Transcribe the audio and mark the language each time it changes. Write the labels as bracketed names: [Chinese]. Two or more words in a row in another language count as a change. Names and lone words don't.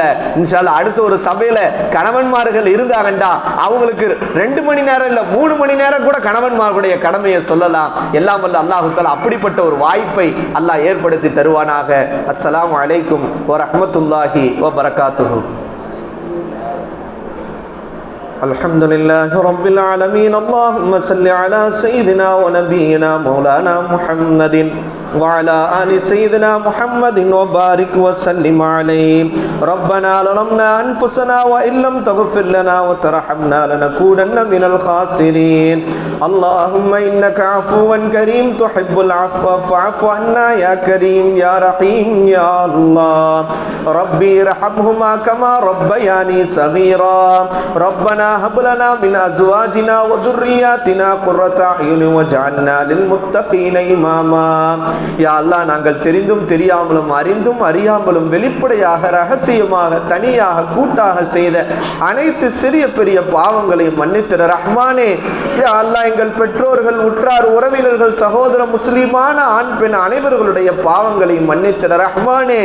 [Arabic] إن شاء الله [Tamil] அடுத்த ஒரு சபையில கணவன்மார்கள் இருந்தாங்கண்டா அவங்களுக்கு 2 மணி நேரம் இல்ல 3 மணி நேரம் கூட கணவன்மார்களுடைய கடமையை சொல்லலாம். எல்லாம் வல்ல [Arabic] الله تعالى [Tamil] அப்படிப்பட்ட ஒரு வாய்ப்பை அல்லாஹ் ஏற்படுத்தி தருவானாக. [Arabic] السلام عليكم ورحمة الله وبركاته. الحمد لله رب العالمين. اللهم صل على سيدنا ونبينا مولانا محمد وعلى آل سيدنا محمد وبارك وسلم عليه. ربنا ظلمنا أنفسنا وإن لم تغفر لنا وترحمنا لنكونن من الخاسرين. اللهم إنك عفو كريم تحب العفو فاعف عنا يا كريم يا رحيم يا الله. ربي ارحمهما كما ربياني صغيرا. ربنا هب لنا من أزواجنا وذرياتنا قرة أعين واجعلنا للمتقين إماما. يا الله, [Tamil] நாங்கள் தெரிந்தும் தெரியாமலும் அறிந்தும் அறியாமலும் வெளிப்படையாக ரகசியமாக தனியாக கூட்டாக செய்த அனைத்து சிறிய பெரிய பாவங்களையும் மன்னித்திட ரஹ்மானே. [Arabic] يا الله, [Tamil] எங்கள் பெற்றோர்கள், உற்றார், உறவினர்கள், சகோதர முஸ்லிமான ஆண் பெண் அனைவர்களுடைய பாவங்களையும் மன்னித்திட ரஹ்மானே.